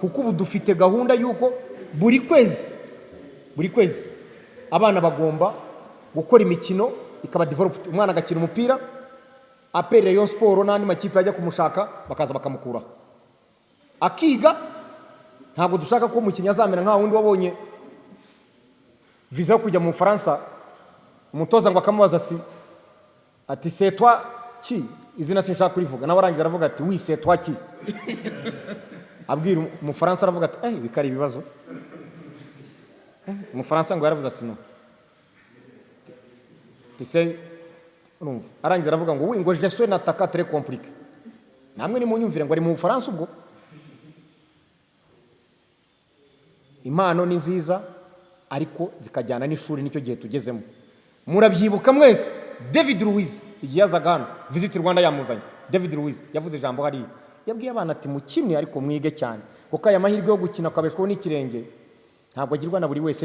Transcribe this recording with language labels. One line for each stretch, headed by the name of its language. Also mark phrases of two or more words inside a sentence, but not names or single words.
Kinyarwanda: kuko ubu dufite gahunda y'uko buri kwezi abana bagomba gukora imikino ikaba developed, umwana agakina umupira apere Rayon Sport n'andi makipe ajya kumushaka bakaza bakamukuraho akiga. Ntabwo dushaka ko umukinnyi azamera nka wundi wabonye visa yo kujya mu Faransa, umutoza ngo akamubaza ati
French: c'est toi qui,
Kinyarwanda: izina sinshaka kurivuga, nawe arangiza aravuga ati
French: oui c'est toi qui,
Kinyarwanda: abwira umufaransa aravuga ati bikari ibibazo. Umufaransa ngo yaravuze ati no tise, urumva arangiza aravuga ngo oui ngo
French: je suis un attaquant très compliqué.
Kinyarwanda: Namwe ni munyumvire ngo ari mu Faransa ubwo. Impano ni nziza ariko zikajyana n'ishuri, nicyo gihe tugezemo. Murabyibuka mwese David Luiz igihe yazaga hano Visit Rwanda yamuzanye, David Luiz yavuze ijambo hariya, yabwiye abana ati mukine ariko mwige cyane, kuko aya mahirwe yo gukina akabeshwaho n'ikirenge ntabwo agirwa na buri wese.